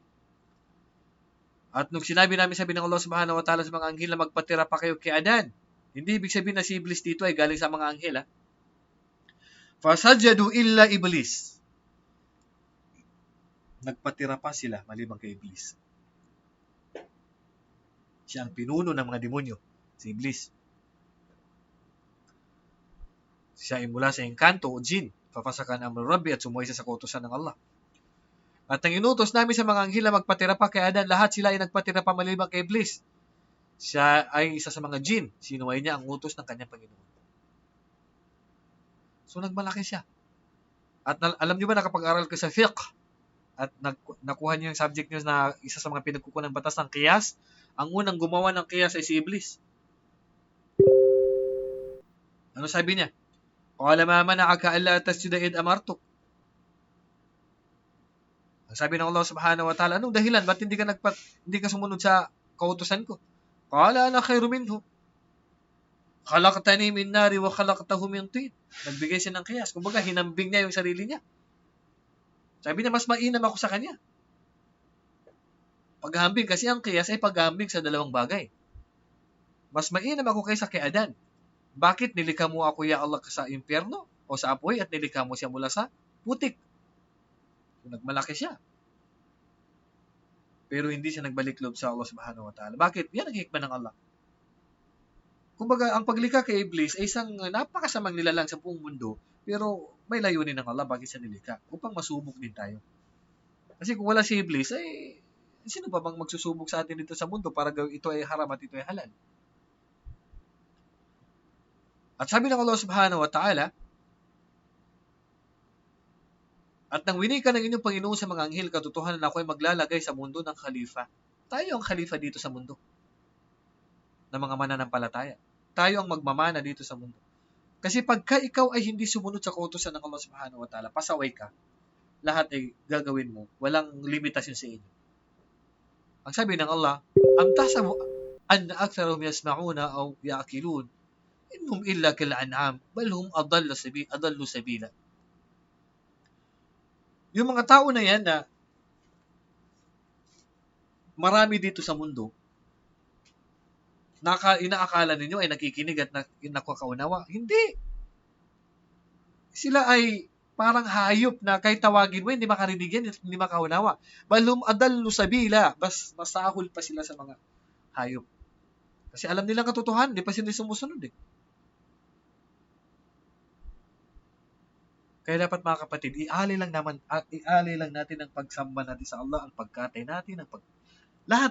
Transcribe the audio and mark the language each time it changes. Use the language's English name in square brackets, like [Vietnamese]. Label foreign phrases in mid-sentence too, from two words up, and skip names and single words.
[Filipino] At nung sinabi namin, sabi ng Allah [Arabic] سبحانه وتعالى [Filipino] sa mga anghel na magpatira pa kayo kay Adan, hindi ibig sabihin na si Iblis dito ay galing sa mga anghel. [Arabic] فَسَجَدُوا إِلَّا إِبْلِيسَ. [Filipino] Nagpatira pa sila maliban kay Iblis. Siya ang pinuno ng mga demonyo, si Iblis. Siya ay mula sa engkanto o jin, [Arabic] ففسق عن أمر ربه [Filipino] at sumuway sa kautusan ng Allah. At ang inutos namin sa mga anghel na magpatira pa kay Adan, lahat sila ay nagpatira pa maliban kay Iblis. Siya ay isa sa mga jin, sinuway niya ang utos ng kanyang Panginoon. So nagmalaki siya. At alam niyo ba, nakapag-aral ko sa fiqh at nakuha niyo yung subject niyo na isa sa mga pinagkukunan ng batas ng qiyas, ang unang gumawa ng qiyas ay si Iblis. Ano sabi niya? [Arabic] قَالَ مَا مَنَعَكَ أَلَّا تَسْجُدَ إِذْ أَمَرْتُكَ. [Filipino] Ang sabi ng Allah [Arabic] سبحانه وتعالى, [Filipino] anong dahilan? Ba't hindi ka sumunod sa kautusan ko? [Arabic] قَالَ أَنَا خَيْرٌ مِنْهُ خَلَقْتَنِي مِنْ نَارٍ وَخَلَقْتَهُ مِنْ طِينٍ. [Filipino] Nagbigay siya ng qiyas. Kumbaga, hinambing niya yung sarili niya. Sabi niya, mas mainam ako sa kanya. Paghambing, kasi ang qiyas ay paghambing sa dalawang bagay. Mas mainam ako kaysa kay Adan. Bakit nilikha mo ako, [Arabic] يا الله, [Filipino] sa impyerno o sa apoy at nilikha mo siya mula sa putik? Nagmalaki siya. Pero hindi siya nagbalik loob sa Allah [Arabic] سبحانه وتعالى. [Filipino] Bakit? Yan ang hikmah ng Allah. Kumbaga, ang paglikha kay Iblis ay isang napakasamang nilalang sa buong mundo, pero may layunin ng Allah bakit siya nilikha, upang masubok din tayo. Kasi kung wala si Iblis, ay sino ba bang magsusubok sa atin dito sa mundo para gawin ito ay haram at ito ay halal? At sabi ng Allah [Arabic] سبحانه وتعالى, [Filipino] at nang winika ng inyong Panginoon sa mga anghel, katotohanan na ako ay maglalagay sa mundo ng khalifa. Tayo ang khalifa dito sa mundo ng mga mananampalataya. Tayo ang magmamana dito sa mundo. Kasi pagka ikaw ay hindi sumunod sa kautusan ng Allah [Arabic] سبحانه وتعالى, [Filipino] pasaway ka, lahat ay gagawin mo. Walang limitasyon sa inyo. Ang sabi ng Allah, [Arabic] أم تحسب أن أكثرهم يسمعون أو يعقلون إن هم إلا كالأنعام بل هم أضل سبيلا. [Filipino] Yung mga tao na yan na marami dito sa mundo, inaakala ninyo ay nakikinig at nakakaunawa. Hindi. Sila ay parang hayop na kahit tawagin mo, hindi makarinig yan, hindi makaunawa. [Arabic] بل هم أضل سبيلا, [Filipino] mas masahol pa sila sa mga hayop. Kasi alam nilang katotohanan, hindi pa sila sumusunod eh. Kaya dapat mga kapatid, ialay lang natin ang pagsamba natin sa Allah, ang pagkatay natin, lahat.